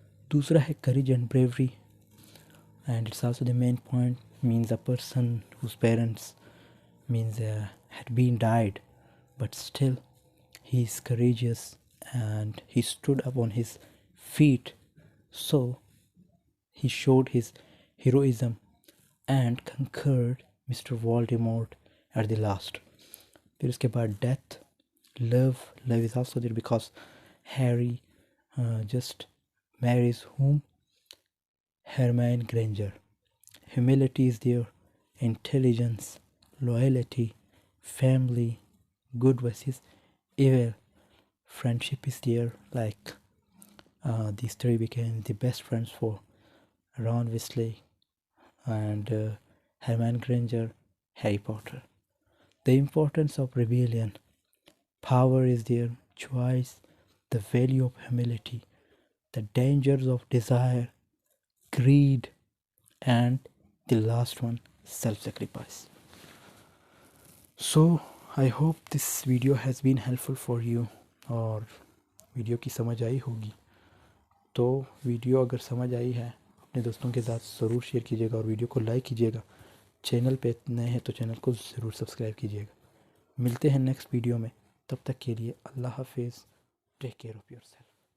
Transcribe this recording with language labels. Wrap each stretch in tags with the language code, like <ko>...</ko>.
<ur>دوسرا ہے</ur> <en>Courage and bravery, and it's also the main point means a person whose parents had been died but still he is courageous and he stood up on his feet So he showed his heroism and conquered Mr. Voldemort at the last.</en> <ur>پھر اس کے بعد</ur> <en>death, love is also there because Harry just marries whom? Hermione Granger. Humility is there, intelligence, loyalty, family, good versus evil. Friendship is there, like these three became the best friends for Ron Weasley and Hermione Granger, Harry Potter. The importance of rebellion, power is there, choice, the value of humility, the dangers of desire, greed, and the last one, self-sacrifice. So I hope this video has been helpful for you.</en> <ur>اور video کی سمجھ آئی ہوگی. تو video اگر سمجھ آئی ہے اپنے دوستوں کے ساتھ ضرور شیئر کیجیے گا اور ویڈیو کو لائک کیجیے گا. چینل پہ نئے ہیں تو چینل کو ضرور سبسکرائب کیجیے گا. ملتے ہیں نیکسٹ ویڈیو میں. تب تک کے لیے اللہ حافظ.</ur> <en>Take care of yourself.</en>